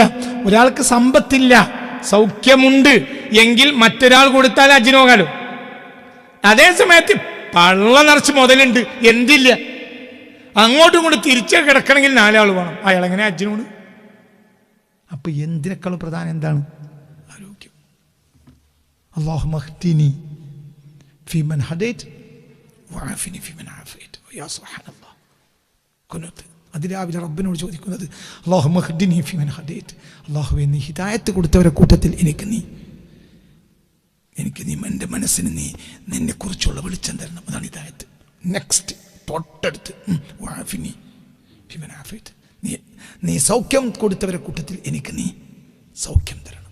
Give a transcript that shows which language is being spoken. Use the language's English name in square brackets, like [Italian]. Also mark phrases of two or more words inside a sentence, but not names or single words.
[Malayalam] ഒരാൾക്ക് സമ്പത്തില്ല, സൗഖ്യമുണ്ട് എങ്കിൽ മറ്റൊരാൾ കൊടുത്താൽ ഹജ്ജിന് പോകാലോ. അതേ സമയത്ത് പള്ള നിറച്ച് മുതലുണ്ട്, എന്തില്ല, അങ്ങോട്ടും ഇങ്ങോട്ട് തിരിച്ച് കിടക്കണമെങ്കിൽ 4 ആൾ വേണം. അയാളെങ്ങനെ ഹജ്ജിനോട്? അപ്പൊ എന്തിനേക്കാളും പ്രധാനം എന്താണ്? ആരോഗ്യം. [Arabic] اللهم اهدني فيمن هديت وعافني فيمن عافيت. يا سبحان الله. [Malayalam] കുനൂത്ത് അതിരാവിലെ റബ്ബിനോട് ചോദിക്കുന്നത്, [Arabic] اللهم اهدني فيمن هديت, [Malayalam] അല്ലാഹുവേ നീ ഹിദായത്ത് കൊടുത്തവരെ കൂട്ടത്തിൽ എനിക്ക് നീ എൻ്റെ മനസ്സിന് നീ നിന്നെക്കുറിച്ചുള്ള വെളിച്ചം തരണം. അതാണ് ഹിദായത്ത്. നെക്സ്റ്റ് തൊട്ടടുത്ത് [Arabic] وعافني فيمن عافيت, [Malayalam] നീ സൗഖ്യം കൊടുത്തവരെ കൂട്ടത്തിൽ എനിക്ക് നീ സൗഖ്യം തരണം.